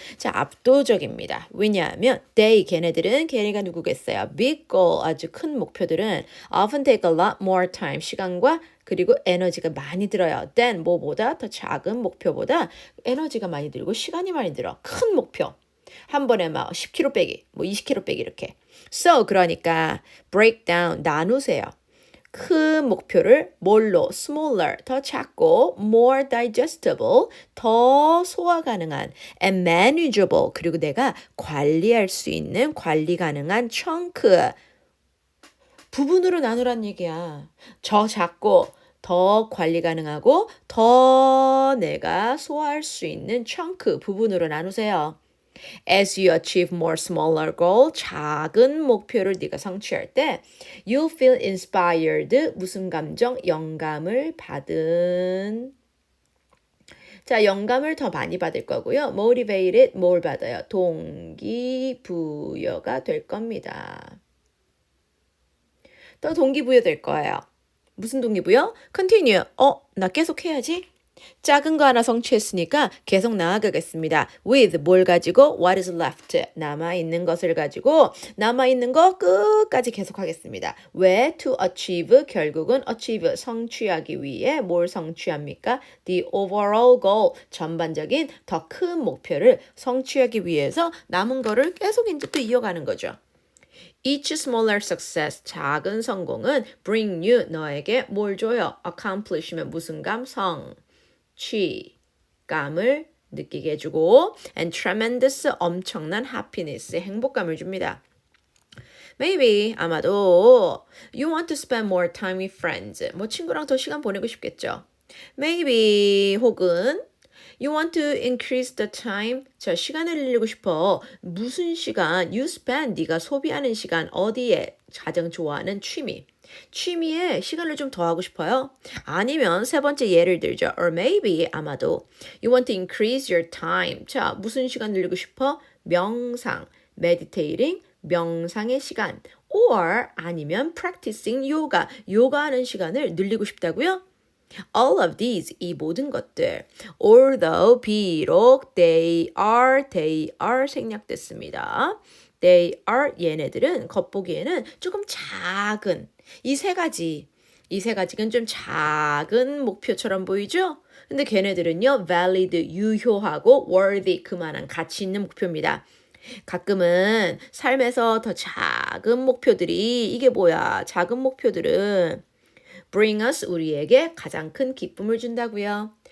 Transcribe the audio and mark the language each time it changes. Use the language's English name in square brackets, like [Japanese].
[Korean] 자, 압도적입니다. 왜냐하면 걔네가 누구겠어요? [English] Big goal, [Korean] 아주 큰 목표들은 [English] often take a lot more time, [Korean] 시간과 그리고 에너지가 많이 들어요. than 뭐보다 더 작은 목표보다 에너지가 많이 들고 시간이 많이 들어. 큰 목표. 한 번에 막 10kg 빼기, 뭐 20kg 빼기 이렇게. [English] So [Korean] 그러니까 [English] break down [Korean] 나누세요. 큰 목표를 뭘로 smaller 더 작고 [English] more digestible [Korean] 더 소화 가능한 [English] and manageable [Korean] 그리고 내가 관리할 수 있는 관리 가능한 chunk 부분으로 나누란 얘기야. 저 작고 더 관리 가능하고 더 내가 소화할 수 있는 chunk 부분으로 나누세요. [English] As you achieve more smaller goal, [Korean] 작은 목표를 네가 성취할 때 [English] you feel inspired, [Korean] 무슨 감정? 영감을 받은 자, 영감을 더 많이 받을 거고요. motivated, 뭘 받아요? 동기부여가 될 겁니다. 또 동기부여 될 거예요. 무슨 동기부여? continue. 나 계속 해야지. 작은 거 하나 성취했으니까 계속 나아가겠습니다. with 뭘 가지고 [English] what is left [Korean] 남아있는 것을 가지고 남아있는 거 끝까지 계속하겠습니다. 왜 [English] to achieve [Korean] 결국은 achieve 성취하기 위해 뭘 성취합니까? [English] the overall goal [Korean] 전반적인 더 큰 목표를 성취하기 위해서 남은 거를 계속 이제 또 이어가는 거죠. [English] Each smaller success, [Korean] 작은 성공은 [English] bring you, [Korean] 너에게 뭘 줘요? accomplish면 무슨 감? 성취감을 느끼게 해주고 [English] and tremendous, [Korean] 엄청난 happiness, 행복감을 줍니다. [English] Maybe, [Korean] 아마도 [English] you want to spend more time with friends, [Korean] 뭐 친구랑 더 시간 보내고 싶겠죠. [English] Maybe, [Korean] 혹은 [English] You want to increase the time. [Korean] 자, 시간을 늘리고 싶어. 무슨 시간? [English] You spend. [Korean] 네가 소비하는 시간. 어디에? 가장 좋아하는 취미. 취미에 시간을 좀 더 하고 싶어요? 아니면 세 번째 예를 들죠. [English] Or maybe, [Korean] 아마도 [English] You want to increase your time. [Korean] 자, 무슨 시간 늘리고 싶어? 명상. Meditating. 명상의 시간. [English] Or [Korean] 아니면 [English] practicing yoga. [Korean] 요가하는 시간을 늘리고 싶다고요? [English] All of these, [Korean] 이 모든 것들, [English] although, [Korean] 비록, [English] they are [Korean] 생략됐습니다. They are, 얘네들은 겉보기에는 조금 작은, 이 세 가지는 좀 작은 목표처럼 보이죠? 근데 걔네들은요, valid, 유효하고 worthy, 그만한 가치 있는 목표입니다. 가끔은 삶에서 더 작은 목표들이, 이게 뭐야, 작은 목표들은 [English] bring us [Korean] 우리에게 가장 큰 기쁨을 준다고요.